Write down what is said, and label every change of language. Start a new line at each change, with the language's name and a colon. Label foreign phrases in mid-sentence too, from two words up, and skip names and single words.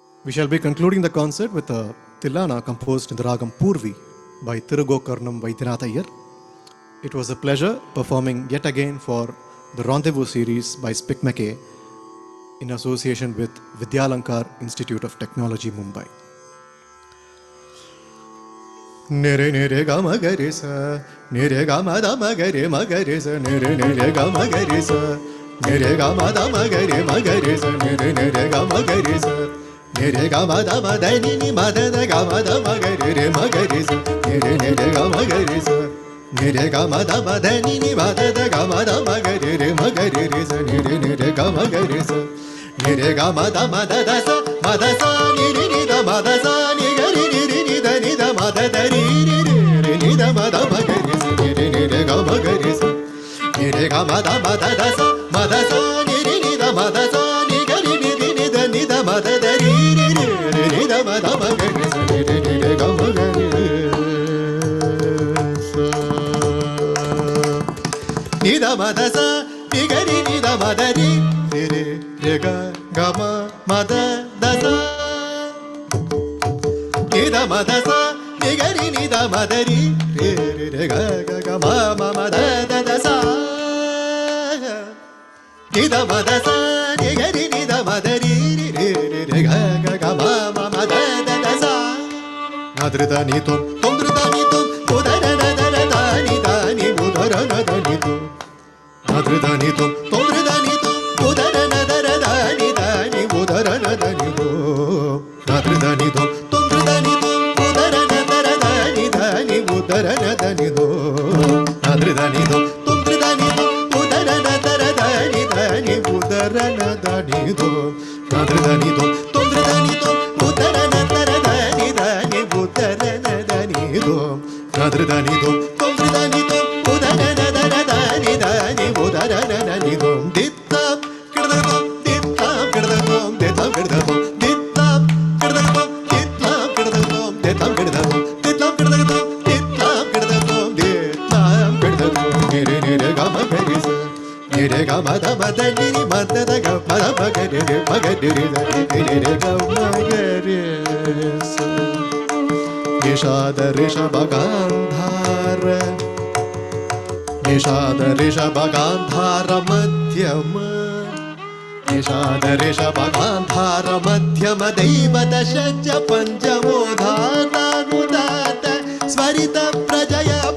English: We shall be concluding the concert with a Tilana composed in the Ragam Purvi by Tirugokarnam Vaidyanatha Iyer. It was a pleasure performing yet again for the Rendezvous series by Spick McKay in association with Vidyalankar Institute of Technology, Mumbai. Nere nere ga ma ga re sa, nere ga ma da ma ga re sa, nere nere ga ma ga re sa, nere ga ma da ma ga re sa, nere nere ga ma ga re sa, nere ga ma da ma da ni ma da ga ma da ma ga re sa, nere nere ga ma ga re sa, nere ga ma da ma da ni ma da ga ma da ma ga re sa, nere nere ga ma ga re sa, nere ga ma da sa ni da ma da sa ni ga ni da ni da ma da ri ni da ma da ma ga re sa, nere ga ma ga re sa, nere ga ma da sa ni da ma da sa ni ga ni da ni da ma da ri ni da ma da ma ga re sa, nere ga ma ga re sa, ni da ma da sa ni ga ni da ma da ri re ga ma da sa ni da ma da sa ni ga ni da ma da ri re ga ma da sa ni da ma da sa ni ga ni da ma da ri re ga ma da sa nadrida ni tom drida ni tom udara da ni udara da ni tom nadrida ni tom drida ni tom udara da ni udara da ni tom nadrida ni tom drida ni tom udara da ni udara da ni tom nadrida ni tom drida ni tom udara da ni udara da ni tom nadrida ni tom drida ni tom udara da ni udara da ni tom nadrida ni tom drida ni tom udara da ni udara da ni tom dittam kirdam dittam kirdam dittam kirdam dittam kirdam dittam kirdam dittam kirdam dittam kirdam dittam kirdam dittam kirdam nere ga ma ga re sa nere ga ma da ni ma da ga ma da ma ga re nere ga ma ga re sa
Sanskrit: nishada rishabha gandhara nishada rishabha gandhara madhyama nishada rishabha gandhara madhyama deivata shajja panjamodhata nudata svarita prajaya